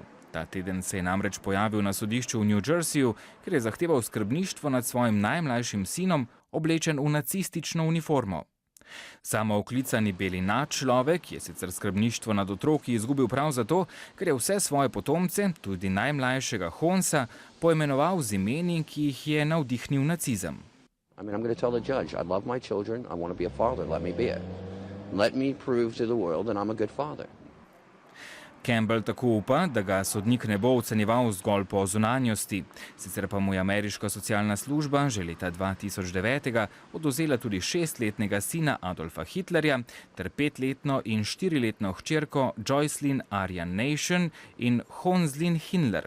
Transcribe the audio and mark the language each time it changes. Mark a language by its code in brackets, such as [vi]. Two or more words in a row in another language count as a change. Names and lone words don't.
[sl] Ta teden se je namreč pojavil na sodišču v New Jerseyju, ker je zahteval skrbništvo nad svojim najmlajšim sinom, oblečen v nacistično uniformo. Samooklicani beli nadčlovek je sicer skrbništvo nad otroki izgubil prav zato, ker je vse svoje potomce, tudi najmlajšega Honsa, poimenoval z imeni, ki jih je navdihnil nacizem. [en] I'm going to tell the judge, I love my children, I want to be a father, let me be it. Let me prove to the world that I'm a good father. [sl] Campbell tako upa, da ga sodnik ne bo ocenjeval zgolj po zunanjosti. Sicer pa mu je ameriška socialna služba že leta 2009 odvzela tudi 6-letnega sina Adolfa Hitlerja ter 5-letno in 4-letno hčerko Joycelyn Aryan Nation in Honslin Hindler.